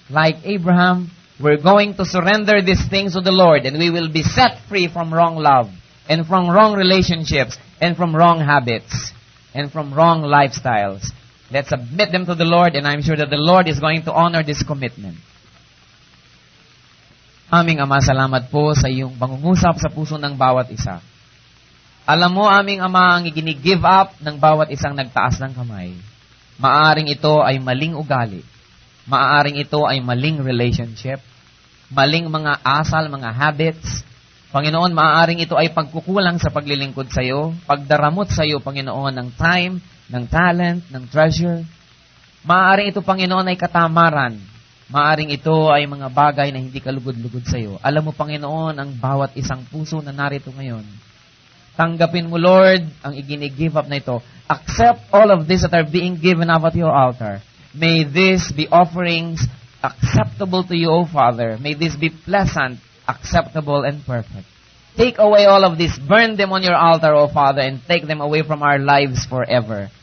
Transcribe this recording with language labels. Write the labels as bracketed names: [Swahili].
[English] Like Abraham, we're going to surrender these things to the Lord and we will be set free from wrong love and from wrong relationships and from wrong habits and from wrong lifestyles. Let's submit them to the Lord and I'm sure that the Lord is going to honor this commitment. [Filipino] Aming Ama, salamat po sa iyong pangungusap sa puso ng bawat isa. Alam mo, aming Ama, ang i-give up ng bawat isang nagtaas ng kamay. Maaring ito ay maling ugali. Maaring ito ay maling relationship. Maling mga asal, mga habits. Panginoon, maaring ito ay pagkukulang sa paglilingkod sa iyo, pagdaramot sa iyo, Panginoon, ng time, ng talent, ng treasure. Maaring ito, Panginoon, ay katamaran. Maaring ito ay mga bagay na hindi kalugod-lugod sa iyo. Alam mo, Panginoon, ang bawat isang puso na narito ngayon. Tanggapin mo, Lord, ang i-give up na ito. [English] Accept all of this that are being given up at your altar. May this be offerings acceptable to you, O Father. May this be pleasant, acceptable, and perfect. Take away all of this. Burn them on your altar, O Father, and take them away from our lives forever.